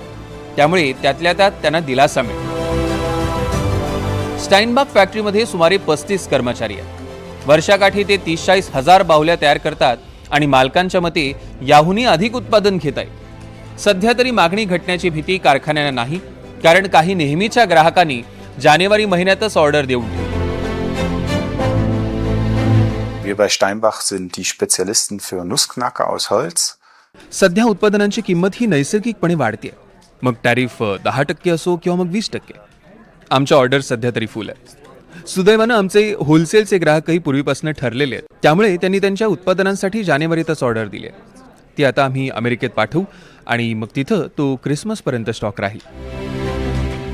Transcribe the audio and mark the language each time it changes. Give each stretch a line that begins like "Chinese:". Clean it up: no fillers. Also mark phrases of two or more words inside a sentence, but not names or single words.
Marathi: त्यामुळे त्यातल्या त्यात त्यांना दिलासा मिळतो। स्टाइनबाख फॅक्टरीमध्ये सुमारे 35 कर्मचारी आहेत। वर्षाकाठी ते 30-40 हजार बाहुल्या तयार करतात आणि मालकांच्या मते याहूनही अधिक उत्पादन घेत आहेत। सध्या तरी मागणी घटण्याची भीती कारखान्यांना नाही, कारण काही नेहमीच्या ग्राहकांनी जानेवारी महिन्यातच ऑर्डर देऊन ठेवली।
German: Wir bei Steinbach sind die Spezialisten für Nussknacker aus Holz.
Marathi: सध्या उत्पादनांची किंमत ही नैसर्गिकपणे वाढते, मग टॅरिफ 10% असो किंवा मग 20%। आमच्या ऑर्डर सध्या तरी फुल आहे। सुदैवानं आमचे होलसेलचे ग्राहकही पूर्वीपासून ठरलेले आहेत, त्यामुळे त्यांनी त्यांच्या उत्पादनांसाठी जानेवारीतच ऑर्डर दिली। ती आता आम्ही अमेरिकेत पाठवू आणि मग तिथं तो क्रिसमसपर्यंत स्टॉक राहील।